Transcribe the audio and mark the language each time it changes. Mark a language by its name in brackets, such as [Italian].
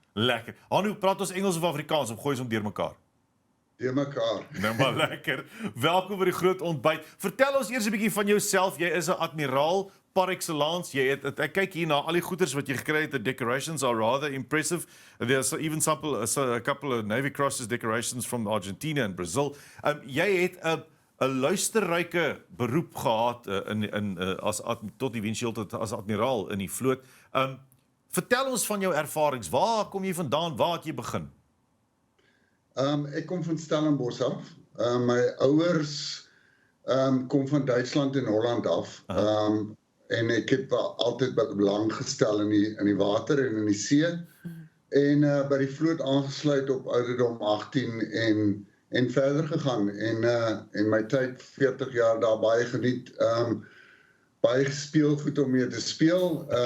[Afrikaans] Lekker. Hanno, praat ons Engels of Afrikaans of gooi ons om deurmekaar? Deurmekaar. Nou maar lekker. Welkom by die groot ontbyt. Vertel ons eers 'n bietjie van jouself. Jy is 'n admiraal par excellence. Ek kyk hier na al die goeders wat jy gekry het. [English] The decorations are rather impressive. There's even a couple of Navy Crosses decorations from Argentina and Brazil. [Afrikaans] Jy het 'n luisterryke beroep gehad tot eventueel as admiraal in die vloot. Vertel ons van jou ervarings. Waar kom jy vandaan? Waar het jy begin? Ek kom van Stellenbosch af. My ouers kom van Duitsland en Holland af. En ek het altyd belang gestel in die water en in die see. En by die vloot aangesluit op ouderdom 18 en verder gegaan. En my tyd 40 jaar daar baie geniet. Baie speelgoed om mee te speel.